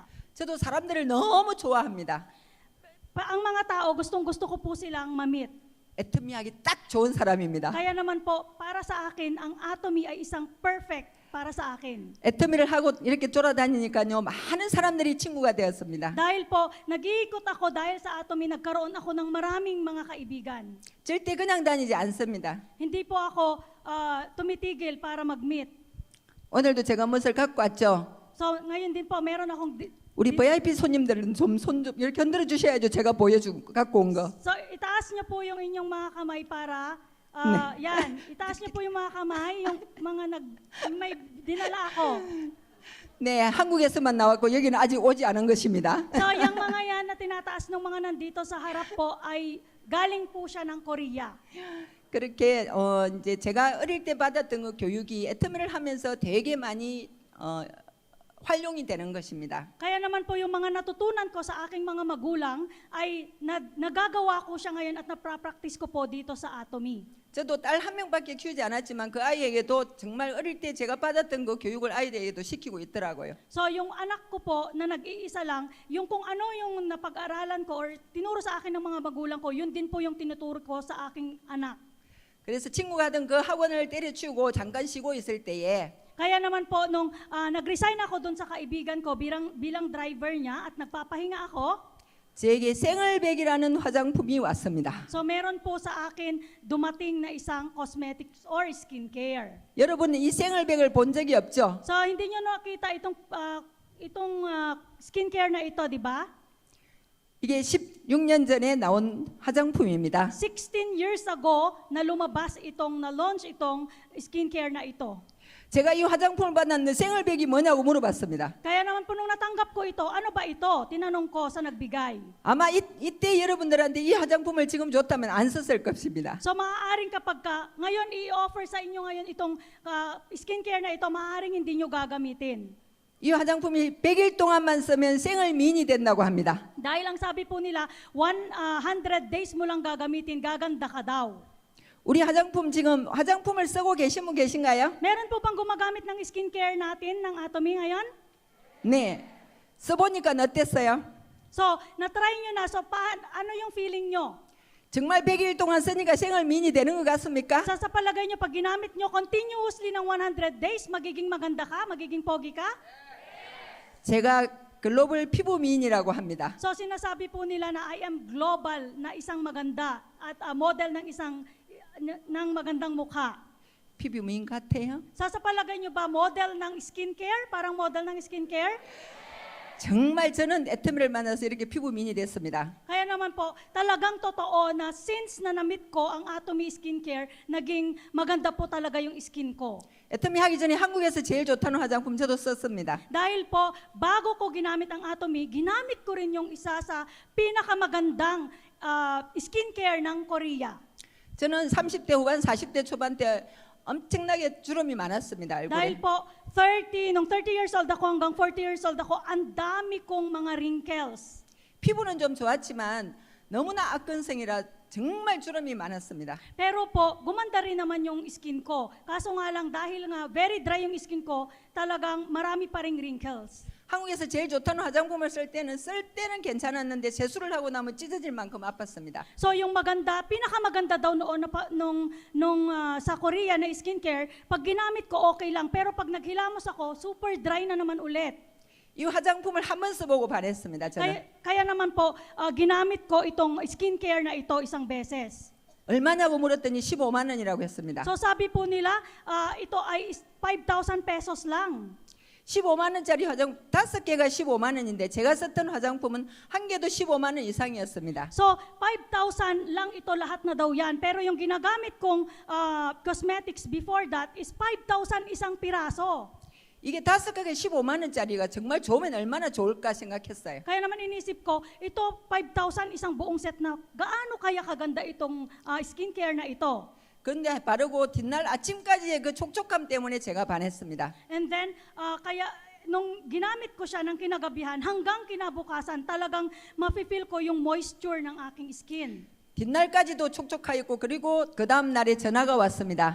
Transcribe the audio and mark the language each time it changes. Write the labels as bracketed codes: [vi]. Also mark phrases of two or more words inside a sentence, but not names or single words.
[ko] 저도 사람들을 너무 좋아합니다. [tl] Ang mga tao, gustong-gusto ko po silang ma-meet. [ko] 애터미하기 딱 좋은 사람입니다. [tl] Kaya naman po, para sa akin, ang Atomy ay isang perfect para sa akin. [ko] 애터미를 하고 이렇게 돌아다니니까요, 많은 사람들이 친구가 되었습니다. [tl] Dahil po, nag-iikot ako dahil sa Atomy, nagkaroon ako ng maraming mga kaibigan. [ko] 절대 그냥 다니지 않습니다. [tl] Hindi po ako tumitigil para mag-meet. [ko] 오늘도 제가 무엇을 갖고 왔죠? [tl] So, ngayon din po, meron akong... [ko] 우리 VIP 손님들은 좀 손 좀 이렇게 흔들어 주셔야죠. 제가 갖고 온 거. [tl] So, itaas niyo po yung inyong mga kamay para... yan, itaas niyo po yung mga kamay, yung mga may dinala ako. [ko] 네, 한국에서만 나왔고 여기는 아직 오지 않은 것입니다. [tl] So, yung mga yan na tinataas ng mga nandito sa harap po ay galing po siya ng Korea. [ko] 그렇게 이제 제가 어릴 때 받았던 그 교육이 애터미를 하면서 되게 많이 활용이 되는 것입니다. [tl] Kaya naman po yung mga natutunan ko sa aking mga magulang ay nagagawa ko siya ngayon at naprapractice ko po dito sa Atomy. [ko] 저도 딸 한 명밖에 키우지 않았지만 그 아이에게도 정말 어릴 때 제가 받았던 그 교육을 아이들에게도 시키고 있더라고요. [tl] So yung anak ko po na nag-iisa lang, yung kung ano yung napag-aralan ko or tinuro sa akin ng mga magulang ko, yun din po yung tinuturo ko sa aking anak. [ko] 그래서 친구가 하던 그 학원을 때려치우고 잠깐 쉬고 있을 때에 [tl] Kaya naman po, nung nag-resign ako doon sa kaibigan ko bilang driver niya at nagpapahinga ako, [ko] 제게 생얼백이라는 화장품이 왔습니다. [tl] so meron po sa akin dumating na isang [en] cosmetics or skincare. [ko] 여러분은 이 생얼백을 본 적이 없죠? [tl] So hindi niyo nakita itong skincare na ito, di ba? [ko] 이게 16년 전에 나온 화장품입니다. [tl] 16 [en] years ago [tl] na na-launch itong skincare na ito. [ko] 제가 이 화장품을 받았는데 생얼백이 뭐냐고 물어봤습니다. [tl] Kaya naman po nung natanggap ko ito, ano ba ito? Tinanong ko sa nagbigay. [ko] 아마 이때 여러분들한테 이 화장품을 지금 줬다면 안 썼을 것입니다. [tl] So maaaring kapag ngayon i-offer sa inyo ngayon itong skincare na ito, maaaring hindi nyo gagamitin. [ko] 이 화장품이 100일 동안만 쓰면 생얼미인이 된다고 합니다. [tl] Dahil ang sabi po nila, 100 days mo lang gagamitin, gaganda ka daw. [ko] 우리 화장품 지금 화장품을 쓰고 계신 분 계신가요? [tl] Meron po bang gumagamit ng skincare natin ng Atomy ngayon? [ko] 네. 써보니까 어땠어요? [tl] So, na-try nyo na. So, ano yung feeling nyo? [ko] 정말 100일 동안 쓰니까 생얼미인이 되는 것 같습니까? [tl] Sa palagay nyo, pag ginamit nyo continuously ng 100 days, magiging maganda ka? Magiging pogi ka? [ko] 제가 글로벌 피부 미인이라고 합니다. [tl] So, sinasabi po nila na [en] I am global [tl] na isang maganda at model ng magandang mukha. [ko] 피부 미인 같아요? [tl] Sa palagay nyo ba, model ng skincare? Parang model ng skincare? [ko] 정말 저는 애터미를 만나서 이렇게 피부 미인이 됐습니다. [tl] Kaya naman po, talagang totoo na since na na-meet ko ang Atomy Skincare, naging maganda po talaga yung skin ko. [ko] 애터미 하기 전에 한국에서 제일 좋다는 화장품 저도 썼습니다. [tl] Dahil po, bago ko ginamit ang Atomy, ginamit ko rin yung isa sa pinakamagandang skincare ng Korea. [ko] 저는 30대 후반, 40대 초반 때 엄청나게 주름이 많았습니다. [tl] Dahil [ko] 얼굴에. [tl] po, nung 30 years old ako hanggang 40 years old ako, ang dami kong mga wrinkles. [ko] 피부는 좀 좋았지만 너무나 악건성이라 정말 주름이 많았습니다. [tl] Pero po, gumanda rin naman yung skin ko. Kaso nga lang, dahil nga [en] very dry [tl] yung skin ko, talagang marami pa ring wrinkles. [ko] 한국에서 제일 좋다는 화장품을 쓸 때는 괜찮았는데 세수를 하고 나면 찢어질 만큼 아팠습니다. [tl] So yung pinakamaganda daw noon sa Korea na skincare, pag ginamit ko okay lang, pero pag naghilamos ako, [en] super dry [tl] na naman ulit. [ko] 이 화장품을 한 번 써보고 반했습니다. 저는 [tl] Kaya naman po, ginamit ko itong skincare na ito isang beses. [ko] 얼마냐고 물었더니 15만 원이라고 했습니다. [tl] So sabi po nila, ito ay 5,000 pesos lang. [ko] 15만 원짜리 화장 5개가 15만 원인데 제가 썼던 화장품은 한 개도 15만 원 이상이었습니다. [tl] So 5,000 lang ito lahat na daw yan. Pero yung ginagamit kong [en] cosmetics before that is [tl] 5,000 isang piraso. [ko] 이게 5개가 15만 원짜리가 정말 좋으면 얼마나 좋을까 생각했어요. [tl] Kaya naman inisip ko, ito 5,000 isang buong set na gaano kaya kaganda itong skincare na ito. [ko] 그런데 바르고 뒷날 아침까지의 그 촉촉함 때문에 제가 반했습니다. [en] And then, [tl] kaya nung ginamit ko siya ng kinagabihan, hanggang kinabukasan, talagang mafe-feel ko yung moisture ng aking skin. [ko] 뒷날까지도 촉촉하였고 그리고 그 다음 날에 전화가 왔습니다.